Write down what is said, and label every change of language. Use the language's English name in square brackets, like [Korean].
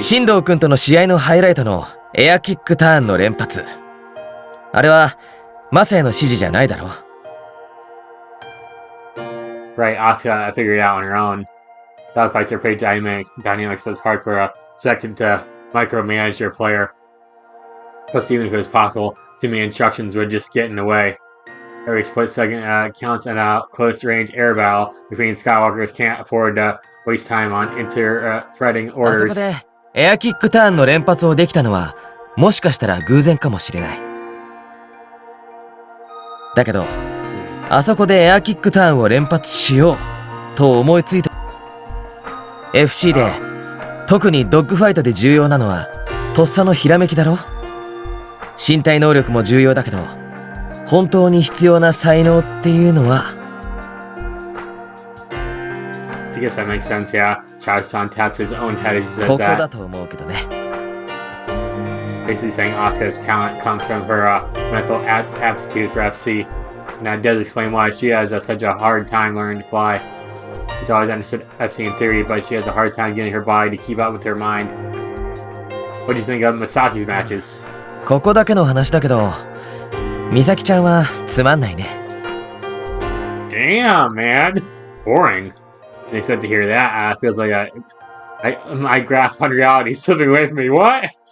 [Japanese] 進藤くんとの試合のハイライトのエアキックターンの連発。あれは、マサヤの指示じゃないだろう。 [English] Right, Asuka figured it out on her own. Dog fights are pretty dynamic, so it's hard for a second to micromanage your player. Plus, even if it was possible, too many instructions would just get in the way. Every split second counts, and a close-range air battle between Skywalkers can't afford to waste time on interpreting [Japanese] あそこ [English] orders. [Japanese] でエアキックターンの連発をできたのは、もしかしたら偶然かもしれない。だけど、あそこでエアキックターンを連発しようと思いついた。 FC で特にドッグファイトで重要なのはとっさのひらめきだろ。身体能力も重要だけど、本当に必要な才能っていうのは [English] I guess that makes sense, yeah. Charles-san taps his own head as he [Japanese] こ [English] says [Japanese] こだと思うけどね。 [English] Basically saying Asuka's talent comes from her mental aptitude for FC. And that does explain why she has such a hard time learning to fly. She's always understood FC in theory, but she has a hard time getting her body to keep up with her mind. What do you think of Masaki's matches? [Japanese] ここだけの話だけど、美咲ちゃんはつまんないね。 [English] Damn, man. Boring. Didn't expect to hear that. Feels like my grasp on reality is slipping away from me. What?